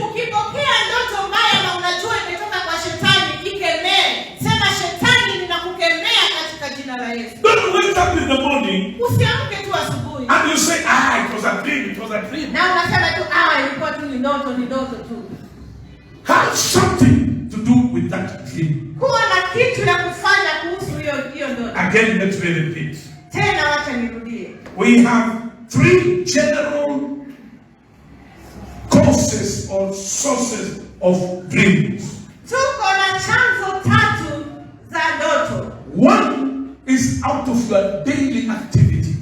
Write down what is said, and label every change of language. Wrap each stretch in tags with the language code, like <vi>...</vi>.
<sw>Ukipokea ndoto mbaya na unajua imetoka kwa shetani, ikemee. Sema, shetani ninakukemea katika jina la Yesu.</sw> <en>Don't wake up in the morning.</en> <sw>Usiamke tu asubuhi.</sw> <en>And you say, it was a dream, it was a dream.</en> <sw>Na unasema tu, ilikuwa tu ni ndoto tu.</sw> <en>Have something to do with that dream.</en> <sw>Kuwa na kitu ya kufanya kuhusu hiyo ndoto.</sw> <en>Again, let me repeat.</en> <sw>Tena wacha nirudie.</sw> <en>We have 3 general causes or sources of dreams.</en> <sw>Tuko na chanzo 3 za ndoto.</sw> <en>One is out of your daily activity.</en>